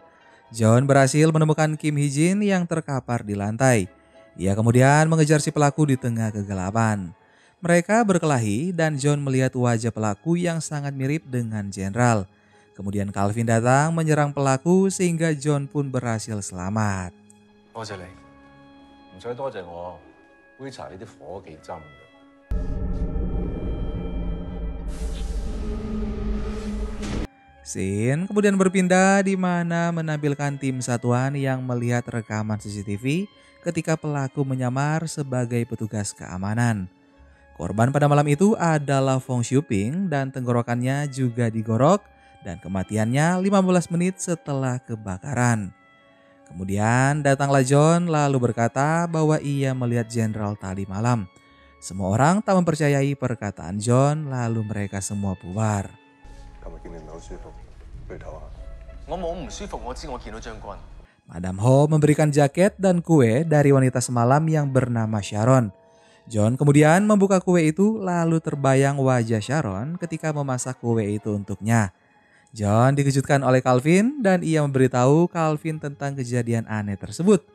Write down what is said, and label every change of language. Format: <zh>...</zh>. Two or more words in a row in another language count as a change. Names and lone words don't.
<id>John berhasil menemukan Kim Hee-jin yang terkapar di lantai. Ia kemudian mengejar si pelaku di tengah kegelapan. Mereka berkelahi dan John melihat wajah pelaku yang sangat mirip dengan Jenderal. Kemudian Calvin datang menyerang pelaku sehingga John pun berhasil selamat.</id> <yue>多謝你。唔使多謝我，杯茶呢啲火幾針嘅。</yue> <id>Scene kemudian berpindah di mana menampilkan tim satuan yang melihat rekaman CCTV ketika pelaku menyamar sebagai petugas keamanan. Korban pada malam itu adalah Fong Xiuping dan tenggorokannya juga digorok dan kematiannya 15 menit setelah kebakaran. Kemudian datanglah John lalu berkata bahwa ia melihat jenderal tadi malam. Semua orang tak mempercayai perkataan John lalu mereka semua bubar.</id> <yue>琴日見你唔係好舒服，不如唞下。我冇唔舒服，我知我見到將軍。</yue> <id>Madam Ho memberikan jaket dan kue dari wanita semalam yang bernama Sharon. John kemudian membuka kue itu lalu terbayang wajah Sharon ketika memasak kue itu untuknya. John dikejutkan oleh Calvin dan ia memberitahu Calvin tentang kejadian aneh tersebut.</id>